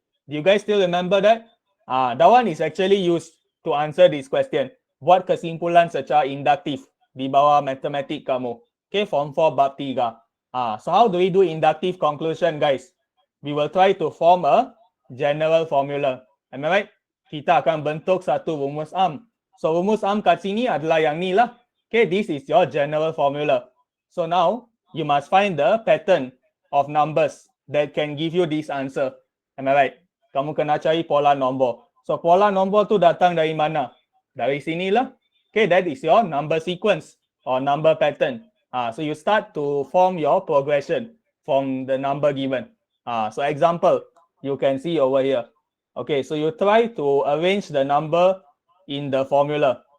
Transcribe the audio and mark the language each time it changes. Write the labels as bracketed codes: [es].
[en] Do you guys still remember that? That one is actually used to answer this question. [ms] Buat kesimpulan secara induktif di bawah matematik kamu. [en] Okay, Form 4 bab 3. So how do we do inductive conclusion, guys? We will try to form a general formula. Am I right? [ms] Kita akan bentuk satu rumus am. So rumus am kat sini adalah yang ni lah. [en] Okay, this is your general formula. So now, you must find the pattern of numbers that can give you this answer. Am I right? [ms] Kamu kena cari pola nombor. So pola nombor tu datang dari mana? Dari sini lah. [en] Okay, that is your number sequence or number pattern. So you start to form your progression from the number given. So example, you can see over here. Okay, so you try to arrange the number in the formula.